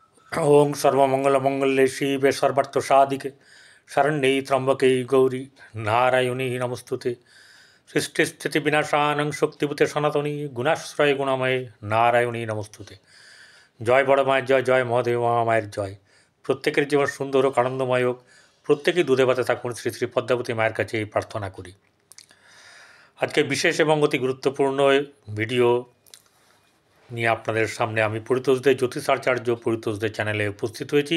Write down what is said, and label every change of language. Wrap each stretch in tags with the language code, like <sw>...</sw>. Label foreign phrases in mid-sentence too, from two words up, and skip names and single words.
<sa>ओं सर्वमंगलमंगल्ये शिवे सर्वार्थसाधिके शरण्ये त्र्यंबके गौरी नारायणी नमस्तुते सृष्टिस्थितिविनाशानं शक्तिभूते सनातनी गुणाश्रय गुणमये नारायणी नमस्तुते।</sa> <bn>জয় বড় মায়ের জয়, জয় মহাদেব মহামায়ের জয়। প্রত্যেকের জীবন সুন্দর হোক, আনন্দময় হোক, প্রত্যেকেই দুধে ভাতে থাকুন, শ্রী শ্রী পদ্মাবতী মায়ের কাছে এই প্রার্থনা করি। আজকে বিশেষ এবং অতি গুরুত্বপূর্ণ ভিডিও নিয়ে আপনাদের সামনে আমি পরিতোষদের জ্যোতিষাচার্য পরিতোষদের চ্যানেলে উপস্থিত হয়েছি।</bn>